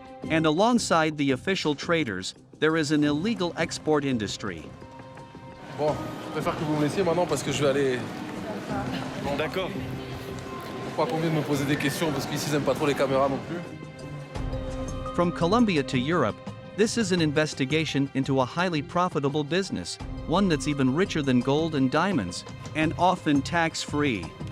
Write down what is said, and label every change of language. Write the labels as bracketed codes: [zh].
[en] And alongside the official traders, there is an illegal export industry. [fr] Bon, je préfère que vous me laissiez maintenant parce que je vais aller... D'accord. Pas qu'on vienne me poser des questions parce qu'ici ils aiment pas trop les caméras non plus. [en] From Colombia to Europe, this is an investigation into a highly profitable business, one that's even richer than gold and diamonds, and often tax-free.